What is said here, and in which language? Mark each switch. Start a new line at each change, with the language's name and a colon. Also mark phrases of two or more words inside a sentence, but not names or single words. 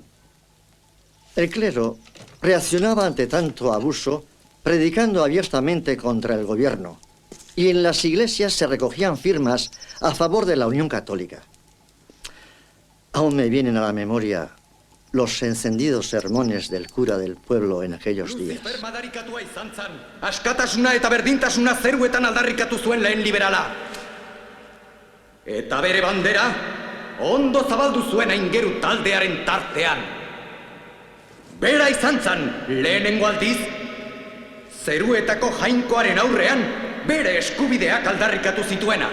Spanish: El clero reaccionaba ante tanto abuso predicando abiertamente contra el gobierno, y en las iglesias se recogían firmas a favor de la Unión Católica. Aún me vienen a la memoria los encendidos sermones del cura del pueblo en aquellos días.
Basque: Lucifer madarikatua izan zan, askatasuna eta berdintasuna zeruetan aldarrikatu zuen lehen liberala. Eta bere bandera, ondo zabaldu zuen aingeru taldearen tartean. Bera izan zan, lehenengo aldiz, zeruetako jainkoaren aurrean, bere eskubideak aldarrikatu zituena.